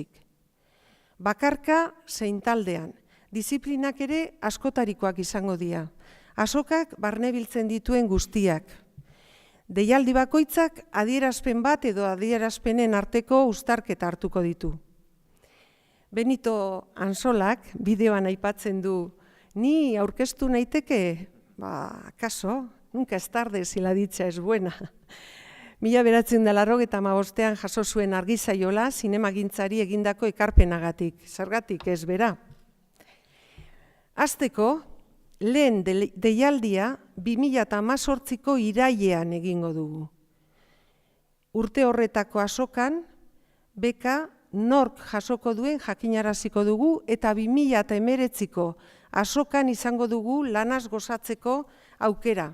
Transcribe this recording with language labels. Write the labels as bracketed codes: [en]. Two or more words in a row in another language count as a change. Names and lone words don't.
[eu] Bakarka zein taldean, diziplinak ere askotarikoak izango dira, azokak barnebiltzen dituen guztiak. Deialdi bakoitzak adierazpen bat edo adierazpenen arteko uztarketa hartuko ditu. Benito Ansolak bideoan aipatzen du, ni aurkeztu naiteke, kaso, [es] nunca es tarde si la dicha es buena. [eu] 1985 jaso zuen Argizaiola zinemagintzari egindako ekarpenagatik, zergatik ez bera. Hasteko, lehen deialdia 2018ko irailean egingo dugu. Urte horretako azokan, beka nork jasoko duen jakinaraziko dugu eta 2019ko azokan izango dugu lanaz gozatzeko aukera.